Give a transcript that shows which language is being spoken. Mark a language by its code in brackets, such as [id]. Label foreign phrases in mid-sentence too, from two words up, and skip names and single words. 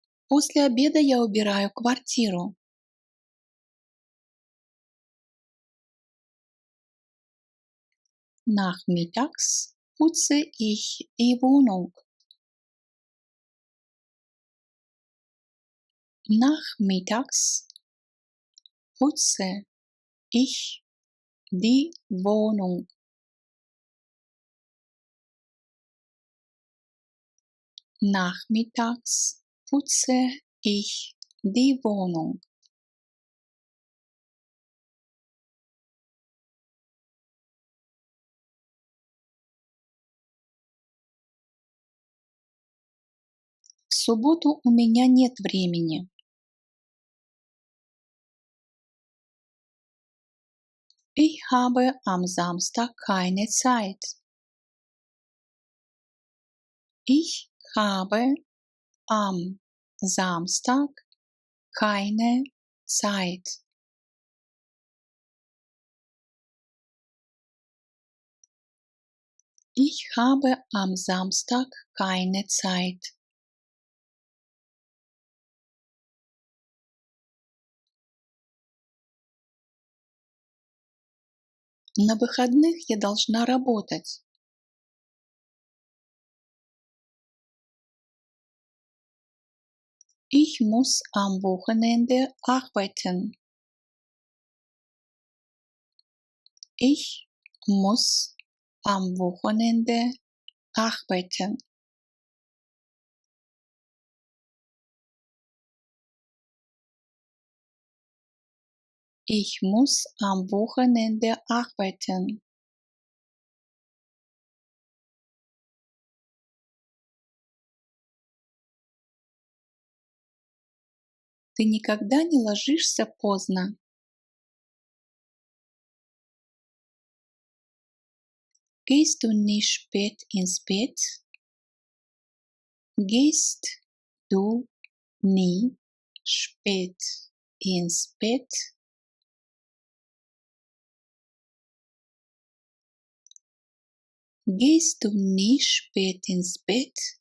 [ru] После обеда я убираю квартиру. [de] Nachmittags putze ich die Wohnung. Nachmittags putze ich die Wohnung. Nachmittags putze ich die Wohnung. [ru] В субботу у меня нет времени. [de] Ich habe am Samstag keine Zeit. Ich habe am Samstag keine Zeit. Ich habe am Samstag keine Zeit. [ru] На выходных я должна работать. [de] Ich muss am Wochenende arbeiten. Ich muss am Wochenende arbeiten. Ich muss am Wochenende arbeiten. [ru] Ты никогда не ложишься поздно. [de] Gehst du nie spät ins Bett? Gehst du nie spät ins Bett? Gehst du nie spät ins Bett?